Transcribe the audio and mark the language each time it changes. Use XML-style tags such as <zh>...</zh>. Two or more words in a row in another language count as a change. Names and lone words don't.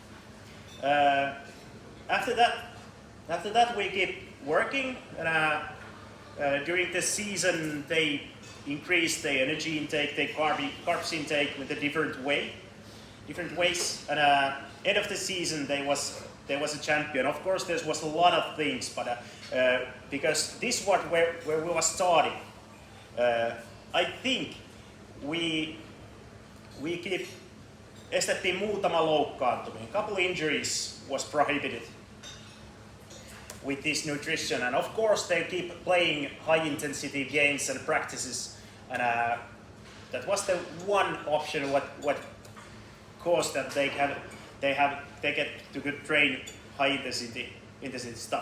<en>After that we keep working, and during the season they increased their energy intake, their carbs intake with a different ways, and end of the season there was a champion. Of course there was a lot of things, but because this was where we were starting, I think we</en> <fi>estettiin muutama loukkaantuminen.</fi> <en>Couple injuries was prohibited. with this nutrition, and of course they keep playing high intensity games and practices, and that was the one option what caused that they get to train high intensity stuff.</en>